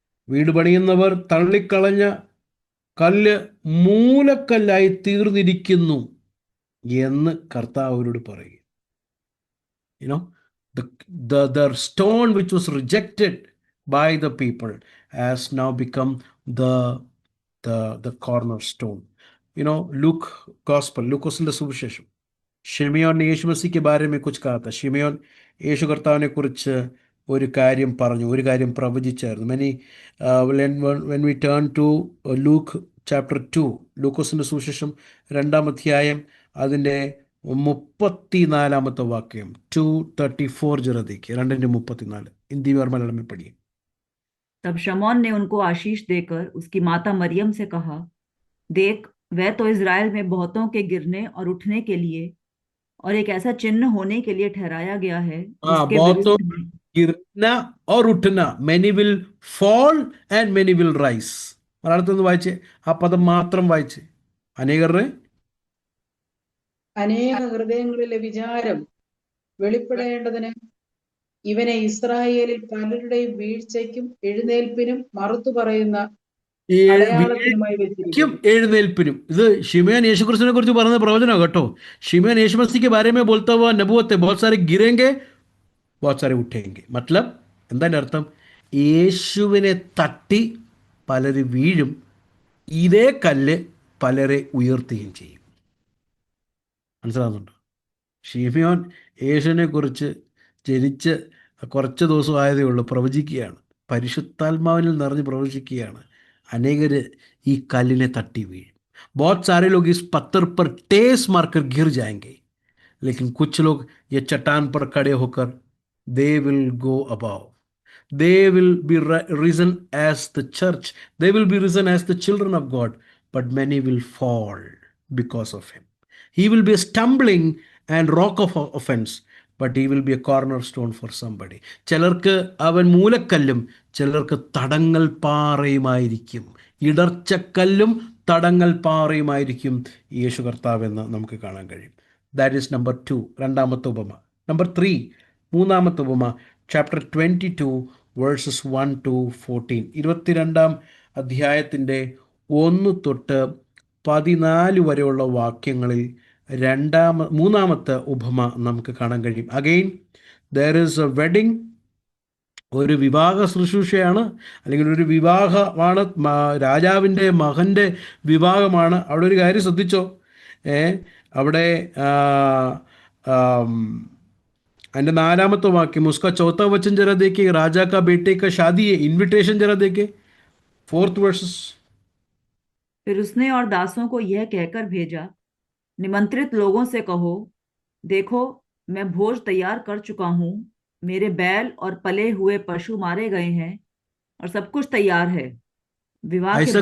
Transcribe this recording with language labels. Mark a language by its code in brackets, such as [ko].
[ml] വീട് പണിയുന്നവർ തള്ളിക്കളഞ്ഞ കല്ല് മൂലക്കല്ലായി തീർന്നിരിക്കുന്നു എന്ന് കർത്താവ് അവരോട് പറയും. [en] the stone which was rejected by the people has now become the cornerstone. [hi] Look gospel, [ml] लूकोസിന്റെ സുവിശേഷം, [hi] ഷിമിയോൻ ने यीशु मसीह के बारे में कुछ कहा था. [ml] ഷിമിയോൻ യേശു കർത്താവിനെ കുറിച്ച് ഒരു കാര്യം പറഞ്ഞു, ഒരു കാര്യം പ്രവചിച്ചായിരുന്നു. [en] when we turn to Luke chapter 2, [ml] ലൂക്കോസിൻ്റെ സുവിശേഷം 2-ാം അധ്യായം അതിൻ്റെ 34 വാക്യം, 2:34 [hi] जरा देखिए. 2:34 हिंदी और मलयालम में पढ़िए. तब शमौन ने उनको आशीष देकर उसकी माता मरियम से कहा, देख वह तो इज़राइल में बहुतों के गिरने और उठने के लिए और एक ऐसा चिन्ह होने के लिए ठहराया गया है जिसके बहुतों विरुद्ध गिरना और उठना, [en] many will fall and many will rise. [ml] മലയാളത്തിൽ വായിച്ചേ, ആ പദം മാത്രം വായിച്ചേ. അനേകരുടെ അനേക ഹൃദയങ്ങളിലെ വിചാരം വെളിപ്പെടേണ്ടതിന് ഇവനെ ഇസ്രായേലിൽ പലരുടെയും വീഴ്ചയ്ക്കും എഴുന്നേൽപ്പിനും മറുത്തു പറയുന്ന അടയാളത്തിനുമായി വെച്ചിരിക്കുന്നു. എഴുന്നേൽപ്പിനും. ഇത് ഷിമയോൻ യേശുക്രിസ്തുവിനെ കുറിച്ച് പറയുന്ന പ്രവചനം കേട്ടോ. [hi] ഷിമയോൻ यीशु मसीह के बारे में बोलता हुआ नबूवत है. बहुत सारे गिरेंगे, बहुत सारे उठेंगे. [ml] मतलब എന്താ അർത്ഥം? യേശുവിനെ തട്ടി പലര് വീഴും, ഇതേ കല്ല് പലരെ ഉയർത്തുകയും ചെയ്യും. മനസ്സിലാകുന്നുണ്ടോ? ഷിമയോൻ യേശുവിനെ കുറിച്ച് ജനിച്ച് കുറച്ച് ദിവസം ആയതേ ഉള്ളൂ, പ്രവചിക്കുകയാണ്. പരിശുദ്ധാത്മാവിൽ നിറഞ്ഞ് പ്രവചിക്കുകയാണ്. അനേകർ ഈ കല്ലിനെ തട്ടി വീഴും. [hi] बहुत सारे लोग इस पत्थर पर टेस मारकर गिर जाएंगे, लेकिन कुछ लोग ये चट्टान पर खड़े होकर [en] they will go above. They will be risen as the church. They will be risen as the children of God, but many will fall because of him. He will be a stumbling and rock of offense, but he will be a cornerstone for somebody. [ml] ചിലർക്ക് അവൻ മൂലക്കല്ലും ചിലർക്ക് തടങ്ങൽ പാറയുമായിരിക്കും. ഇടർച്ചക്കല്ലും തടങ്ങൽ പാറയുമായിരിക്കും യേശു കർത്താവെന്ന് നമുക്ക് കാണാൻ കഴിയും. [en] that is number 2, [ml] രണ്ടാമത്തെ ഉപമ. Number 3, മൂന്നാമത്തെ ഉപമ, [en] Chapter 22 verses 1 to 14. [ml] 22-ാം അധ്യായത്തിൻ്റെ 1 തൊട്ട് 14 വരെയുള്ള വാക്യങ്ങളിൽ മൂന്നാമത്തെ ഉപമ നമുക്ക് കാണാൻ കഴിയും. [en] again there is a wedding [ml] ഒരു വിവാഹ ശുശ്രൂഷയാണ്, അല്ലെങ്കിൽ ഒരു വിവാഹമാണ്, രാജാവിൻ്റെ മകൻ്റെ വിവാഹമാണ്. അവിടെ ഒരു കാര്യം ശ്രദ്ധിച്ചോ, ഏ അവിടെ ആ, ആം, അതിൻ്റെ 4-ാമത്തെ വാക്യം, [hi] ഉസ്കാ ചൗथा वचन जरा देखिए, राजा का बेटे का शादी है, इनविटेशन जरा देखिए, 4th वर्सेस। फिर उसने और दासों को यह कहकर भेजा, निमंत्रित लोगों से कहो, देखो मैं भोज तैयार कर चुका हूँ, मेरे बैल और पले हुए पशु मारे गए हैं और सब कुछ तैयार है, विवाह के